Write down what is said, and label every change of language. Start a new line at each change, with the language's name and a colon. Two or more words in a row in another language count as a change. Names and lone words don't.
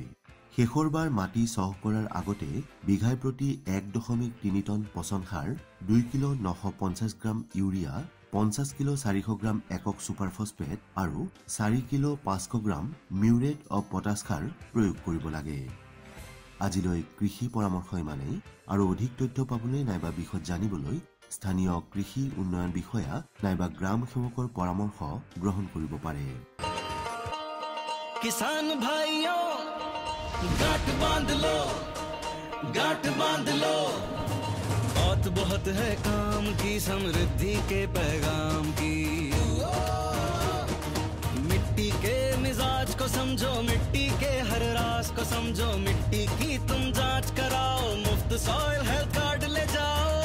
Assamese: শেষৰবাৰ মাটি চহ কৰাৰ আগতে বিঘাই প্ৰতি 1.3 টন পচন সাৰ, 2 কিলো 950 গ্ৰাম ইউৰিয়া, 50 কিলো 400 গ্ৰাম একক ছুপাৰ ফছফেট আৰু 4 কিলো 500 গ্ৰাম মিউৰেট অৱ পটাছ সাৰ প্ৰয়োগ কৰিব লাগে। আজিলৈ কৃষি পৰামৰ্শ ইমানেই আৰু অধিক তথ্য পাবলৈ নাইবা বিষয় জানিবলৈ স্থানীয় কৃষি উন্নয়ন বিষয়া নাইবা গ্ৰাম সেৱকৰ পৰামৰ্শ গ্ৰহণ কৰিব পাৰে।
Hindi: किसान भाइयों गांठ बांध लो, बहुत है काम की समृद्धि के पैगाम की। मिट्टी के मिजाज को समझो, मिट्टी के हर राज को समझो, मिट्टी की तुम जांच कराओ, मुफ्त सॉइल हेल्थ कार्ड ले जाओ।